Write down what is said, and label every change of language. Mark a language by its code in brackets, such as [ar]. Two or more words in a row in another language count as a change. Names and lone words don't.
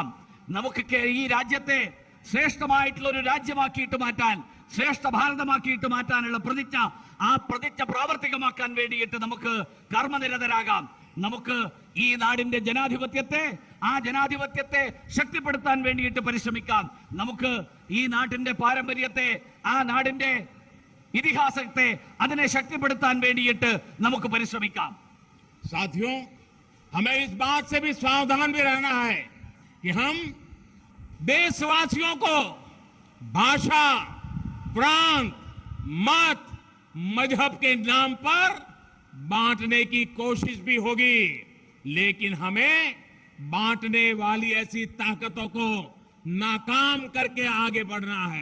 [ml] നമുക്ക് ഈ രാജ്യത്തെ ശ്രേഷ്ഠമായിട്ടുള്ള ഒരു രാജ്യമാക്കിയിട്ട് മാറ്റാൻ, ശ്രേഷ്ഠ ഭാരതമാക്കിയിട്ട് മാറ്റാനുള്ള ആ പ്രതിജ്ഞ പ്രാവർത്തികമാക്കാൻ വേണ്ടിയിട്ട് നമുക്ക് കർമ്മനിരതരാകാം. നമുക്ക് ഈ നാടിന്റെ ജനാധിപത്യത്തെ ശക്തിപ്പെടുത്താൻ വേണ്ടിയിട്ട് പരിശ്രമിക്കാം. നമുക്ക് ഈ നാട്ടിന്റെ പാരമ്പര്യത്തെ, ആ നാടിന്റെ ഇതിഹാസത്തെ അതിനെ ശക്തിപ്പെടുത്താൻ വേണ്ടിയിട്ട് നമുക്ക് പരിശ്രമിക്കാം. [hi] साथियों, हमें इस बात से भी सावधान भी रहना है कि हम देशवासियों को भाषा, प्रांत, मत, मजहब के नाम पर बांटने की कोशिश भी होगी, लेकिन हमें बांटने वाली ऐसी ताकतों को नाकाम करके आगे बढ़ना है.